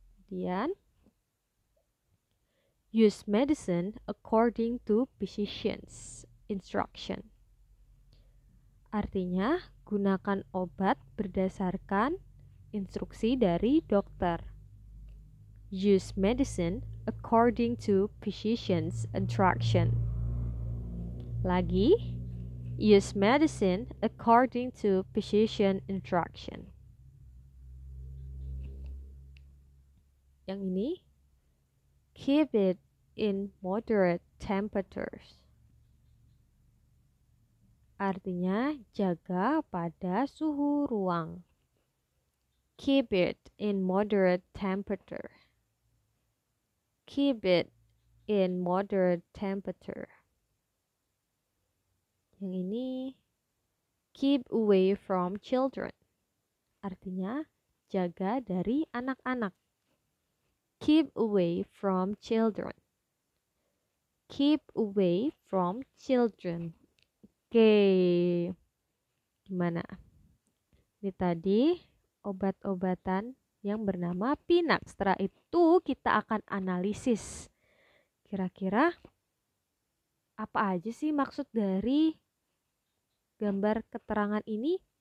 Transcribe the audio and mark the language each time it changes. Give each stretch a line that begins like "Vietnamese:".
English: Kemudian, use medicine according to physician's instruction.
Indonesian: Artinya, gunakan obat berdasarkan instruksi dari dokter.
English: Use medicine according to physician's instruction. Lagi, use medicine according to physician instruction.
Indonesian: Yang ini,
English: keep it in moderate temperatures.
Indonesian: Artinya, jaga pada suhu ruang.
English: Keep it in moderate temperature. Keep it in moderate temperature.
Indonesian: Yang ini,
English: keep away from children.
Indonesian: Artinya, jaga dari anak-anak.
English: Keep away from children. Keep away from children.
Indonesian: Oke. Gimana? Ini tadi obat-obatan yang bernama Pinax. Setelah itu kita akan analisis. Kira-kira apa aja sih maksud dari gambar keterangan ini?